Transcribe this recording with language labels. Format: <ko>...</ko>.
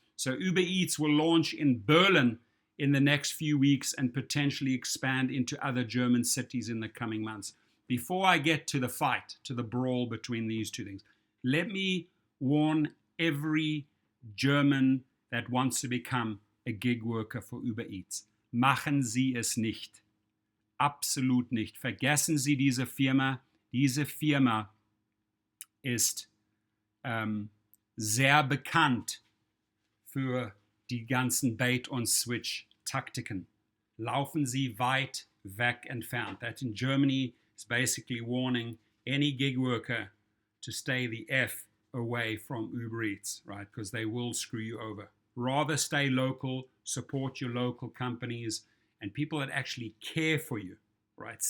<en>So Uber Eats will launch in Berlin in the next few weeks and potentially expand into other German cities in the coming months. Before I get to the fight, to the brawl between these two things, let me warn every German that wants to become a gig worker for Uber Eats.</en> <de>Machen Sie es nicht. Absolut nicht. Vergessen Sie diese Firma. Diese Firma ist sehr bekannt für die ganzen Bait-and-Switch-Taktiken. Laufen Sie weit weg entfernt.</de> <en>That in Germany is basically warning any gig worker to stay the F away from Uber Eats, right? Because they will screw you over. Rather stay local, support your local companies, and people that actually care for you, right?</en>